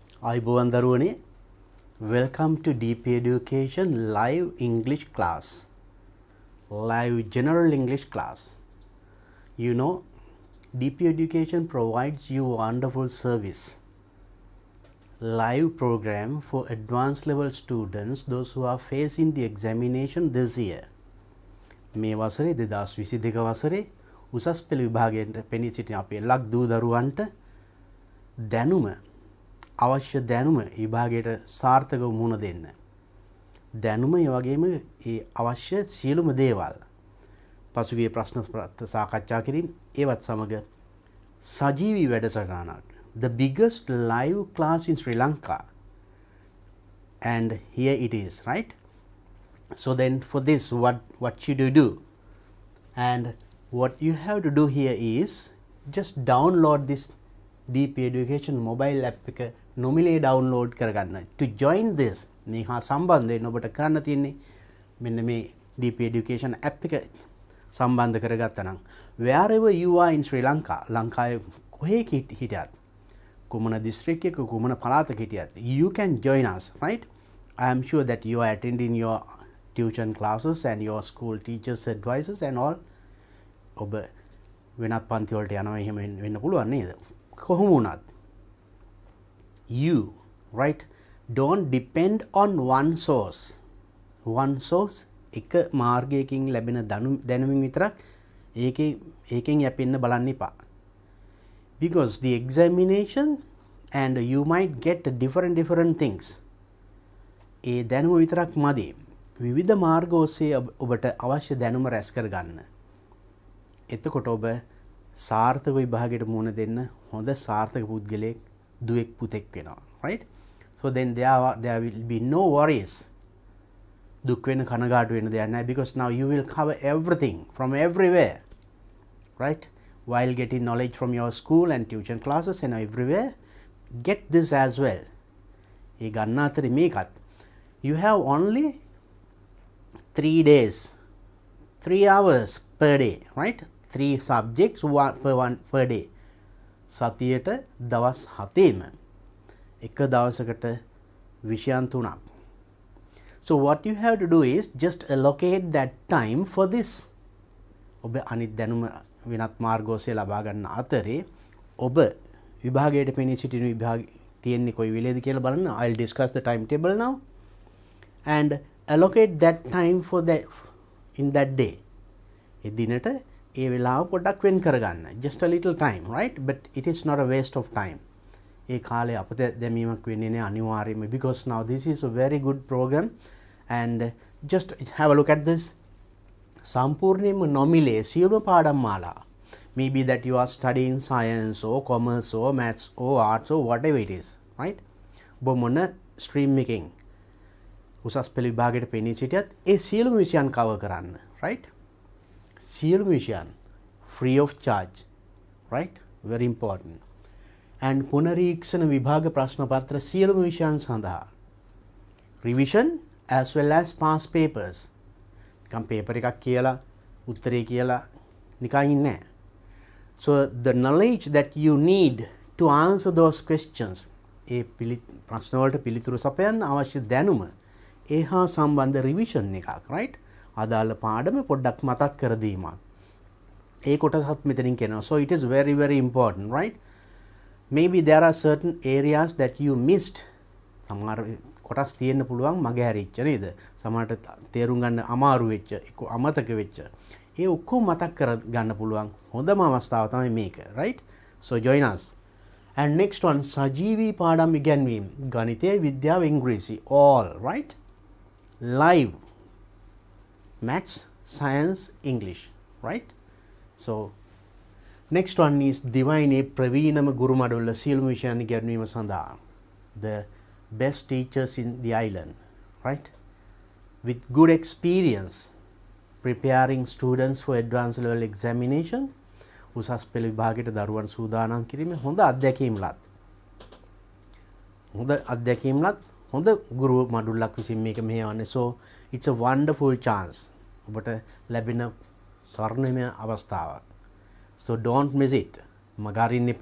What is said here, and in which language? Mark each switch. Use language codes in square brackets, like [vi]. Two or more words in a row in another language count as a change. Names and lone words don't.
[si] අයිබෝවන් දරුවනේ, [en] welcome to DP Education live English class, live general English class. You know, DP Education provides you wonderful service, live program for advanced level students, those who are facing the examination this year. [si] මේ වසරේ 2022 වසරේ උසස් පෙළ විභාගයට පෙනී සිටින අපේ ලක් දූ දරුවන්ට දැනුම අවශ්‍ය දැනුම විභාගයට සාර්ථකව මුහුණ දෙන්න. දැනුම ඒ වගේම ඒ අවශ්‍ය සියලුම දේවල් පසුගිය ප්‍රශ්න පත්‍ර සාකච්ඡා කිරීම ඒවත් සමග සජීවී වැඩසටහනක්, [en] the biggest live class in Sri Lanka, and here it is, right? So then for this what should you do? And what you have to do here is just download this DP Education mobile app [si] එක නොමිලේ download කරගන්න. [en] To join this [si] මේ හා සම්බන්ධයෙන් ඔබට කරන්න තියෙන්නේ මෙන්න මේ DP Education app එක සම්බන්ධ කරගත්තා නම් [en] wherever you are in Sri Lanka, [si] ලංකාවේ කොහේ හිටියත්, කුමන district එක කුමන පළාතක හිටියත්, [en] you can join us, right? I am sure that you are attending your tuition classes and your school teachers advices and all. [si] ඔබ වෙනත් පන්ති වලට යනවා එහෙම වෙන්න පුළුවන් නේද? කොහොම වුණත් [en] you, right, don't depend on one source [si] එක මාර්ගයකින් ලැබෙන දැනුමින් විතරක් ඒකෙන් යැපෙන්න බලන්න එපා. [en] Because the examination and you might get different things. [si] ඒ දැනුම විතරක් මදි. විවිධ මාර්ග ඔස්සේ ඔබට අවශ්‍ය දැනුම රැස් කරගන්න. එතකොට ඔබ සාර්ථක විභාගයට මුහුණ දෙන්න හොඳ සාර්ථක පුද්ගලයෙක්, දුවෙක්, පුතෙක් වෙනවා, [en] right? So then there will be no worries. [si] දුක් වෙන කනගාටු වෙන දෙයක් නැහැ, [en] because now you will cover everything from everywhere, right? While getting knowledge from your school and tuition classes and everywhere, get this as well. [si] ඒ ගන්න අතරේ මේකත් [en] you have only 3 days, 3 hours per day, right? 3 subjects per day. [si] සතියට දවස් 7ෙම එක දවසකට විෂයන් 3ක්. [en] So what you have to do is just allocate that time for this. [si] ඔබ අනිත් දැනුම වෙනත් මාර්ග ඔස්සේ ලබා ගන්න අතරේ ඔබ විභාගයට පෙනී සිටින විභාග තියෙන්නේ කොයි වෙලේද කියලා බලන්න. [en] I'll discuss the timetable now and allocate that time for that in that day. [si] ඒ දිනට ඒ වෙලාව පොඩ්ඩක් වෙන් කරගන්න. [en] Just a little time, right? But it is not a waste of time. [si] ඒ කාලේ අපත දැමීමක් වෙන්නේ නැහැ අනිවාර්යයෙන්ම, [en] because now this is a very good program and just have a look at this. [si] සම්පූර්ණයෙන්ම නොමිලේ සියලුම පාඩම් මාලා. [en] Maybe that you are studying science or commerce or maths or arts or whatever it is, right? [si] ඔබ මොන stream එකකින් උසස් පෙළ විභාගයට පෙනී සිටියත් ඒ සියලුම විෂයන් cover කරන්න, right? සියලුම විෂයන් [en] free of charge, right? Very important. And [si] පුනරීක්ෂණ විභාග ප්‍රශ්න පත්‍ර සියලුම විෂයන් සඳහා [en] revision as well as past papers. [si] නිකන් paper එකක් කියලා උත්තරේ කියලා නිකන් ඉන්නේ නැහැ. [en] So the knowledge that you need to answer those questions, [si] ඒ ප්‍රශ්න වලට පිළිතුරු සපයන්න අවශ්‍ය දැනුම, ඒ හා සම්බන්ධ revision එකක්, right? අදාළ පාඩම පොඩ්ඩක් මතක් කර දීමක්. ඒ කොටසත් මෙතනින් කියනවා. [en] So it is very important, right? Maybe there are certain areas that you missed. [si] සමහර කොටස් තියෙන්න පුළුවන් මගේ හැරිච්ච නේද? සමහරට තේරුම් ගන්න අමාරු වෙච්ච, අමතක වෙච්ච. ඒ ඔක්කොම මතක් කර ගන්න පුළුවන් හොඳම අවස්ථාව තමයි මේක, [en] right? So join us. And next one, [si] සජීවී පාඩම් ඉගැන්වීම. ගණිතය, විද්‍යාව, ඉංග්‍රීසි, [en] all, right? Live. Maths, science, English, right? So next one is [si] දිවයිනේ ප්‍රවීණම ගුරු මඩුල්ල සියලුම විෂයන් ඉගෙනීම සඳහා, [en] the best teachers in the island, right? With good experience preparing students for advanced level examination. [si] උසස් පෙළ විභාගයට දරුවන් සූදානම් කිරීමේ හොඳ අත්දැකීම්ලත් හොඳ ගුරු මඩුල්ලක් විසින් මේක මෙහෙවන්නේ. [en] So it's a wonderful chance. [si] ඔබට ලැබෙන ස්වර්ණමය අවස්ථාවක්. [en] So don't miss it. [si] මගහරින්න එපා.